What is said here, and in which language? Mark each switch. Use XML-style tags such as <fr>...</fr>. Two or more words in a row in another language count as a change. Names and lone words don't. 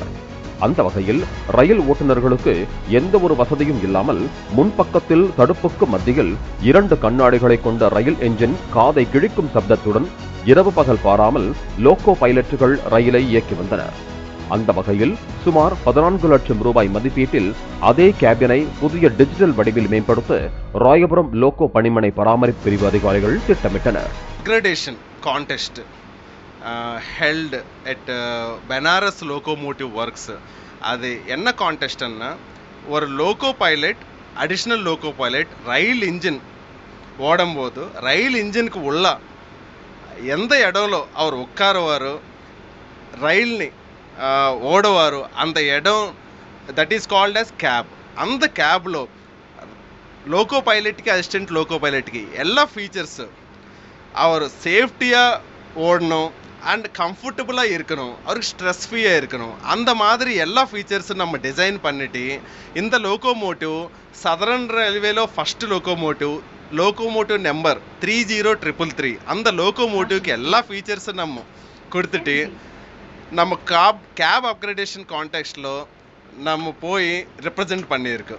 <ta>அந்த வகையில் ரயில் ஓட்டுநர்களுக்கு எந்த ஒரு வசதியும் இல்லாமல் முன்பக்கத்தில் தடுப்புக்கு மத்தியில் 2 கண்ணாடிகளை கொண்ட ரயில் என்ஜின் காதை கிழிக்கும் சப்தத்துடன் இரவு பகல் பாராமல் லோகோ பைலட்டுகள் ரயிலை இயக்கி வந்தனர். அந்த வகையில் சுமார் 14 லட்சம் ரூபாய் மதிப்பீட்டில் அதே கேபினை புதிய டிஜிட்டல் வடிவில் மேம்படுத்த ராயபுரம் லோகோ பணிமனை பராமரிப்பு பிரிவு அதிகாரிகள் திட்டமிட்டனர்.</ta> <en>Upgradation contest held at Benares Locomotive Works.</en> <ta>அது என்ன கான்டெஸ்ட்னா, ஒரு</ta> <en>loco pilot additional loco pilot</en> <ta>ரயில் இன்ஜின் ஓடும்போது ரயில் இன்ஜினுக்கு உள்ள எந்த இடம்లో அவர் உட்காருவாரோ ரயில்ని ஓடவாரு அந்த எடம்</ta> <en>that is called as cab.</en> <ta>அந்த கேப்லோ லோகோ பைலட்டுக்கு</ta> <en>assistant loco pilotukku</en> <ta>எல்லா ஃபீச்சர்ஸு அவர் சேஃப்டியாக ஓடணும் அண்ட் கம்ஃபர்டபுளாக இருக்கணும், அவருக்கு</ta> <en>stress freeyaaga</en> <ta>இருக்கணும். அந்த மாதிரி எல்லா ஃபீச்சர்ஸும் நம்ம டிசைன் பண்ணிட்டு இந்த</ta> <en>locomotive Southern Railwaylo first locomotive number</en> <ta>30333 அந்த லோகோமோட்டிவ்க்கு எல்லா ஃபீச்சர்ஸும் நம்ம கொடுத்துட்டு நம்ம</ta> <en>cab upgradation contextla</en> <ta>நம்ம போய் ரெப்ரசென்ட் பண்ணியிருக்கோம்.</ta>